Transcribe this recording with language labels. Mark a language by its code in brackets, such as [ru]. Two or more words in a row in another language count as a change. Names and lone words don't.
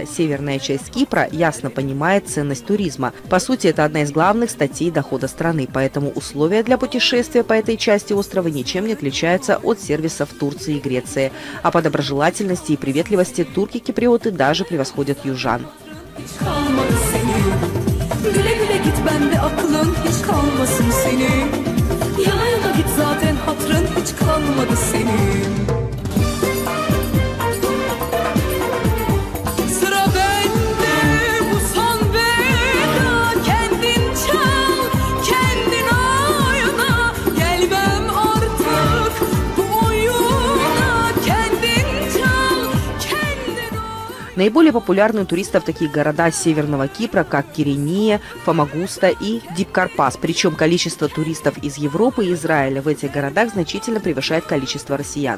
[ru] Северная часть Кипра ясно понимает ценность туризма. По сути, это одна из главных статей дохода страны, поэтому условия для путешествия по этой части острова ничем не отличаются от сервисов Турции и Греции. А по доброжелательности и приветливости турки-киприоты даже превосходят южан. [tr] Yana yana git zaten hatırın hiç hiç kalmadı senin. Sıra bende bu son veda, kendin çal, kendin oyna, gelmem artık bu oyuna, kendin çal, kendin oyna. [ru] Наиболее популярны у туристов такие города Северного Кипра, как Кирения, Фамагуста и Дипкарпас. Причем количество туристов из Европы и Израиля в этих городах значительно превышает количество россиян.